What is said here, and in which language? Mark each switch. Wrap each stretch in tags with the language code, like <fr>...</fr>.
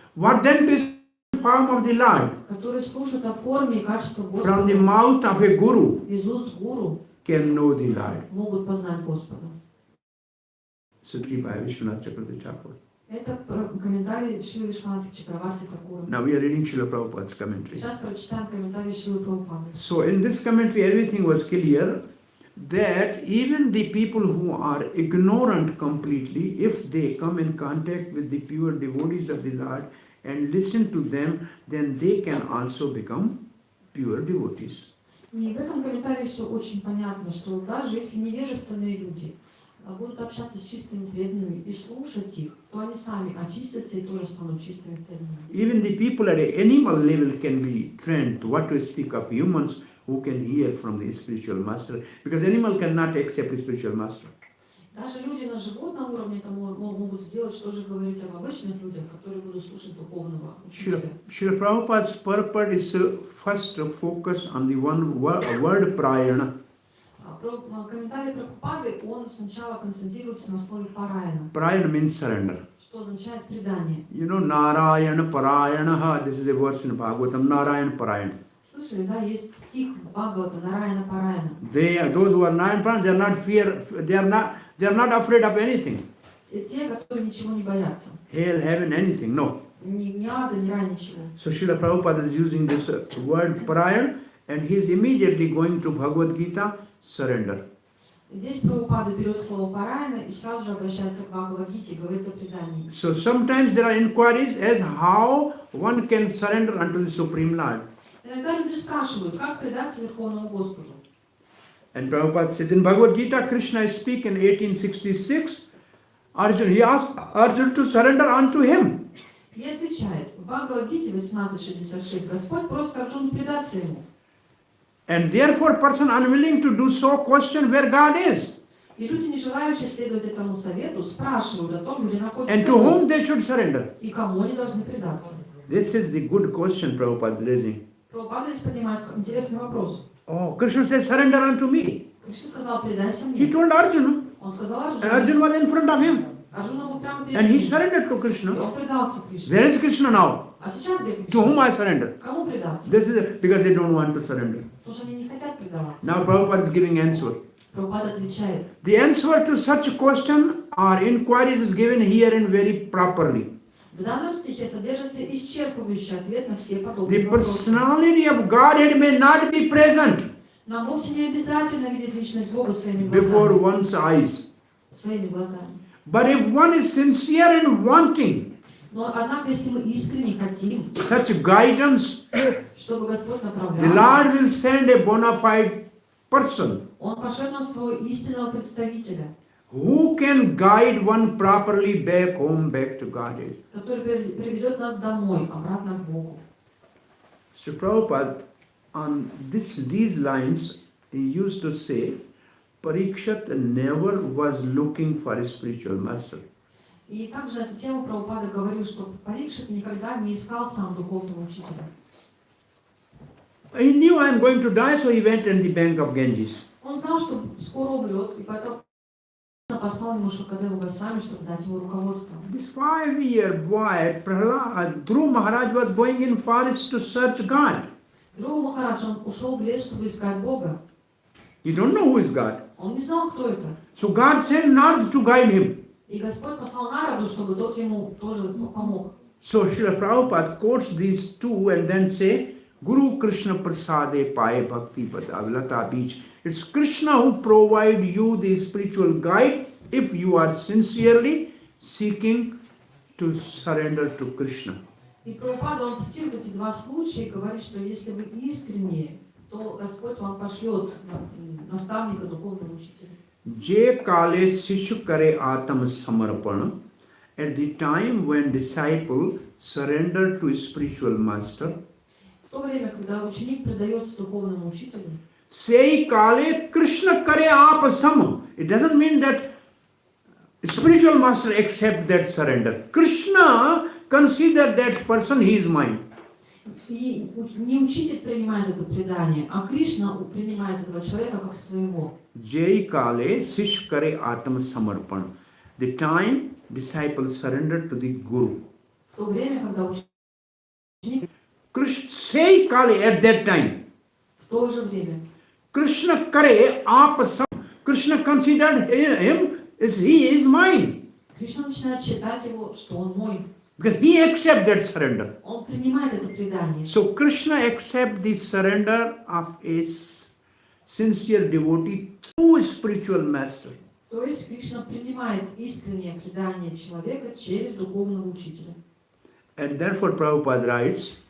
<en>What then is the form of the Lord?</en> <ru>которые слушают о форме и качестве</ru> <en>From the</en> <ru>Господа.</ru> <en>mouth of a guru</en> <ru>Из уст гуру</ru> <en>can know the Lord.</en> <ru>могут познать Господа.</ru> <en>Sutri by Vishwanath Chakravarti Thakur.</en> <ru>Это комментарий Шрилы Вишванатхи Чакраварти Такура.</ru> <en>Now we are reading Srila Prabhupada's commentary.</en> <ru>Сейчас прочитаем комментарий Шрилы Прабхупады.</ru> <en>So in this commentary everything was clear that even the people who are ignorant completely, if they come in contact with the pure devotees of the Lord and listen to them, then they can also become pure devotees.</en> <ru>И в этом комментарии все очень понятно, что даже если невежественные люди будут общаться с чистыми преданными и слушать их, то они сами очистятся и тоже станут чистыми преданными.</ru> <en>Even the people at an animal level can be trained, what to speak of humans who can hear from the spiritual master, because animal cannot accept the spiritual master.</en> <ru>Даже люди на животном уровне это могут сделать, что же говорить об обычных людях, которые будут слушать духовного учителя.</ru> <en>Srila Prabhupada's purport is first to focus on the one word prayana.</en> <ru>Комментарий Прабхупады, он сначала концентрируется на слове параяна,</ru> <en>Prayana means surrender.</en> <ru>что означает предание.</ru> <en>You know, Narayana Parayanaha, this is the verse in Bhagvatam, Narayana Parayana.</en> <ru>Слышали, да, есть стих в Бхагавата, Нараяна Параяна.</ru> <en>Those who are Narayana Parayana, they are not afraid of anything.</en> <ru>Те, которые ничего не боятся.</ru> <en>Hell, heaven, anything, no.</en> <ru>Ни ада, ни рая, ничего.</ru> <en>So Srila Prabhupada is using this word Parayana and he is immediately going to Bhagavad Gita, surrender.</en> <ru>Здесь Прабхупада берет слово параяна и сразу же обращается к Бхагавад-гите, говорит о предании.</ru> <en>So sometimes there are inquiries as how one can surrender unto the Supreme Lord.</en> <ru>Иногда люди спрашивают, как предаться Верховному Господу.</ru> <en>And Prabhupada says in Bhagavad Gita, Krishna speak in 1866, Arjuna, he asked Arjuna to surrender unto him.</en> <ru>И отвечает, в Бхагавад-гите 18.66 Господь просит Арджуну предаться ему.</ru> <en>And therefore person unwilling to do so question where God is.</en> <ru>И люди, не желающие следовать этому совету, спрашивают о том, где</ru> <en>And</en> <ru>находится</ru> <en>to whom</en> <ru>Бог</ru> <en>they should surrender.</en> <ru>и кому они должны предаться.</ru> <en>This is the good question Prabhupada is raising.</en> <ru>Прабхупада здесь поднимает интересный вопрос.</ru> <en>Oh, Krishna says surrender unto me.</en> <ru>Кришна сказал, предайся</ru> <en>He</en> <ru>мне.</ru> <en>told Arjuna.</en> <ru>Он сказал</ru> <en>And</en> <ru>Арджуне.</ru> <en>Arjuna was in front of him.</en> <ru>Арджуна был прямо перед</ru> <en>And he</en> <ru>ним.</ru> <en>surrendered to</en> <ru>И</ru> <en>Krishna.</en> <ru>он предался Кришне.</ru> <en>Where is Krishna now?</en> <ru>А сейчас где</ru> <en>To whom</en> <ru>Кришна?</ru> <en>I surrender?</en> <ru>Кому предаться?</ru> <en>This is because they don't want to surrender.</en> <ru>Потому что они не хотят предаваться.</ru> <en>Now Prabhupada is giving answer.</en> <ru>Прабхупада отвечает:</ru> <en>The answer to such a question or inquiries is given here and very properly.</en> <ru>в данном стихе содержится исчерпывающий ответ на все</ru> <en>The</en> <ru>подобные вопросы.</ru> <en>personality of Godhead may not be present</en> <ru>Нам вовсе не обязательно видеть личность Бога своими</ru> <en>before</en> <ru>глазами.</ru> <en>one's eyes.</en> <ru>Своими глазами.</ru> <en>But if one is sincere in wanting</en> <ru>Но однако, если мы искренне хотим,</ru> <en>such guidance,</en> <ru>чтобы Господь</ru> <en>the</en> <ru>направлял</ru> <en>Lord</en> <ru>нас,</ru> <en>will send a bona fide person</en> <ru>Он пошлет нам своего истинного представителя,</ru> <en>who can guide one properly back home, back to Godhead.</en> <ru>который приведет нас домой, обратно к Богу.</ru> <en>So Prabhupada, on these lines, he used to say, Parikshat never was looking for a spiritual master.</en> <ru>И также на эту тему Прабхупада говорил, что Парикшит никогда не искал сам духовного учителя.</ru> <en>He knew I am going to die, so he went in the bank of Ganges.</en> <ru>Он знал, что скоро умрет, и поэтому послал ему Шукадеву Госвами, чтобы дать ему руководство.</ru> <en>This 5-year boy, Prahlad, Dhruv Maharaj, was going in forest to search God.</en> <ru>Друг Махарадж, он ушел в лес, чтобы искать Бога.</ru> <en>He don't know who is God.</en> <ru>Он не знал, кто это.</ru> <en>So God sent Narad to guide him.</en> <ru>И Господь послал Нараду, чтобы тот ему тоже помог.</ru> <en>So Srila Prabhupada quotes these two and then say,</en> <bn>Guru Krishna Prasade Paye Bhakti Padavlata Beach.</bn> <en>It's Krishna who provide you the spiritual guide if you are sincerely seeking to surrender to Krishna.</en> <ru>И Прабхупада, он цитирует эти два случая и говорит, что если вы искренне, то Господь вам пошлет наставника, духовного учителя.</ru> <bn>Je kale sishu kare atam samarpana.</bn> <en>At the time when disciple surrender to spiritual master,</en> <ru>В то время, когда ученик предается духовному учителю,</ru> <bn>say kale Krishna kare aap sam.</bn> <en>It doesn't mean that spiritual master accept that surrender. Krishna consider that person he is mine.</en> <ru>и не учитель принимает это предание, а Кришна принимает этого человека как своего.</ru> <bn>Jai kale sish kare atam samarpan.</bn> <en>The time disciple surrender to the Guru.</en> <ru>В то время, когда ученик,</ru> <en>Krishna</en> <bn>say kale</bn> <en>at that time.</en> <ru>в то же время,</ru> <bn>Krishna kare aap sam.</bn> <en>Krishna considered him as he is mine.</en> <ru>Кришна начинает считать его, что он мой.</ru> <en>Because he accept that surrender.</en> <ru>Он принимает это предание.</ru> <en>So Krishna accept the surrender of a sincere devotee through spiritual master.</en> <ru>То есть Кришна принимает искреннее предание человека через духовного учителя.</ru> <en>And therefore Prabhupada writes,</en>